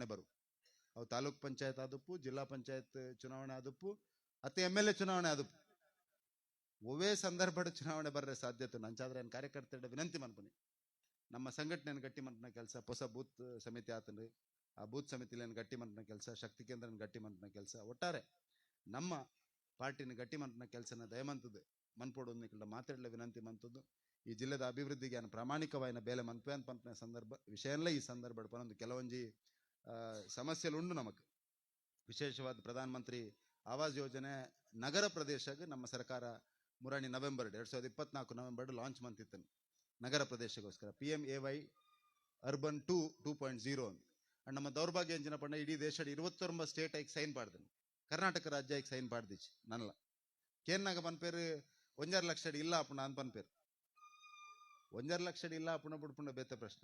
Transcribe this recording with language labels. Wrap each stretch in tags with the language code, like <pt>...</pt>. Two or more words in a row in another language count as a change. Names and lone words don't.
<tcy>ಬರು ಅವು ತಾಲೂಕ್ ಪಂಚಾಯತ್ ಆದಪ್ಪು, ಜಿಲ್ಲಾ ಪಂಚಾಯತ್ ಚುನಾವಣೆ ಆದಪ್ಪು, ಅತ್ತೆ MLA ಚುನಾವಣೆ ಆದಪ್ಪು, ಒವೇ ಸಂದರ್ಭದ ಚುನಾವಣೆ ಬರ್ರೆ ಸಾಧ್ಯತೆ ನಂಚಾದ್ರೆ ಏನು ಕಾರ್ಯಕರ್ತರ ವಿನಂತಿ ಮನ್ಪುನಿ ನಮ್ಮ ಸಂಘಟನೆಯನ್ನು ಗಟ್ಟಿ ಮನ್ಪನ ಕೆಲಸ, ಹೊಸ ಬೂತ್ ಸಮಿತಿ ಆತಂದ್ರೆ ಆ ಬೂತ್ ಸಮಿತಿಲಿ ಗಟ್ಟಿ ಮನ್ಪನ ಕೆಲಸ, ಶಕ್ತಿ ಕೇಂದ್ರನ ಗಟ್ಟಿ ಮನ್ಪನ ಕೆಲಸ, ಒಟ್ಟಾರೆ ನಮ್ಮ ಪಾರ್ಟಿನ ಗಟ್ಟಿ ಮನ್ಪನ ಕೆಲಸನ ದಯಮಂತದ್ದು ಮನ್ಪೋಡು ಮಾತಾಡಲ ವಿನಂತಿ ಮಂತದ್ದು. ಈ ಜಿಲ್ಲೆದ ಅಭಿವೃದ್ಧಿಗೆ ನಾನು ಪ್ರಾಮಾಣಿಕವಾಯಿನ ಬೇಲೆ ಮನ್ಪೆ ಅಂತ ಪಂಪನ ಸಂದರ್ಭ ವಿಷಯಲ್ಲ ಈ ಸಂದರ್ಭ ಪನೊಂದು ಕೆಲವೊಂಜಿ ಸಮಸ್ಯೆಲು ಉಂಡು ನಮಕ್. ವಿಶೇಷವಾದ ಪ್ರಧಾನ ಮಂತ್ರಿ ಆವಾಸ್ ಯೋಜನೆ ನಗರ ಪ್ರದೇಶಕ್ಕೆ ನಮ್ಮ ಸರ್ಕಾರ ಮುರಾಣಿ ನವೆಂಬರ್ 2024 ನವೆಂಬರ್ ಲಾಂಚ್ ಮಂತಿತ್ತು ನಗರ ಪ್ರದೇಶಗೋಸ್ಕರ PMAY ಅರ್ಬನ್ 2.0 ಅಂತ. ಅಂಡ್ ನಮ್ಮ ದೌರ್ಭಾಗ್ಯ ಎಂಜಿನ ಪಂಡ ಇಡೀ ದೇಶದ 29 ಸ್ಟೇಟ್ ಐಕ್ ಸೈನ್ ಪಾಡ್ದನು, ಕರ್ನಾಟಕ ರಾಜ್ಯ ಐಕ್ ಸೈನ್ ಪಾಡ್ದಿಚ್ಚಿ ನನ್ಲ ಕೇನ್ನಾಗ ಪನ್ಪೇರು 1.5 ಲಕ್ಷ ಇಲ್ಲ ಅಪ್ಪಣ ಅಂತ ಪನ್ಪೇರು 1.5 ಲಕ್ಷ ಇಲ್ಲ ಅಪ್ಪಣ ಬಿಡ್ಪುಂಡ ಬೇತೆ ಪ್ರಶ್ನೆ.</tcy>